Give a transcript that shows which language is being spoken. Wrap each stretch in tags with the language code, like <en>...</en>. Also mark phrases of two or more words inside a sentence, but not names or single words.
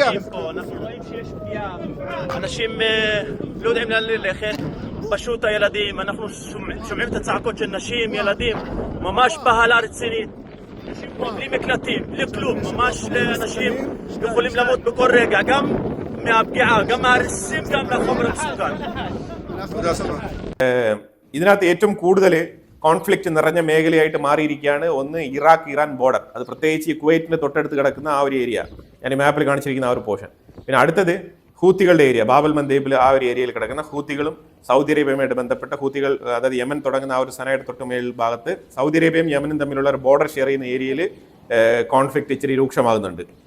<he>אנחנו רואים שיש פגיעה, אנשים לא יודעים לאן ללכת, פשוט הילדים, אנחנו שומעים את הצעקות של נשים, ילדים, ממש בהלה רצינית, אנשים פה בלי מקלטים, בלי כלום, ממש אנשים יכולים למות בכל רגע, גם מהפגיעה, גם מהרסיסים, גם מהחומר המסוכן.</he> <ml>ഇതിനകത്ത് ഏറ്റവും കൂടുതൽ കോൺഫ്ലിക്റ്റ് നിറഞ്ഞ മേഖലയായിട്ട് മാറിയിരിക്കുകയാണ് ഒന്ന് ഇറാഖ് ഇറാൻ ബോർഡർ. അത് പ്രത്യേകിച്ച് കുവൈറ്റിന്റെ തൊട്ടടുത്ത് കിടക്കുന്ന ആ ഒരു ഏരിയ, ഞാൻ ഈ മാപ്പിൽ കാണിച്ചിരിക്കുന്ന ആ ഒരു പോർഷൻ. പിന്നെ അടുത്തത് ഹൂത്തികളുടെ ഏരിയ, ബാബൽ മന്ദേബിൽ ആ ഒരു ഏരിയയിൽ കിടക്കുന്ന ഹൂത്തികളും സൗദി അറേബ്യയുമായിട്ട് ബന്ധപ്പെട്ട ഹൂത്തികൾ, അതായത് യമൻ തുടങ്ങുന്ന ആ ഒരു സനയുടെ തൊട്ടുമേൽ ഭാഗത്ത് സൗദി അറേബ്യയും യമനും തമ്മിലുള്ള ഒരു</ml> <en>border share</en> <ml>ചെയ്യുന്ന ഏരിയയിൽ കോൺഫ്ലിക്റ്റ് ഇച്ചിരി രൂക്ഷമാകുന്നുണ്ട്.</ml>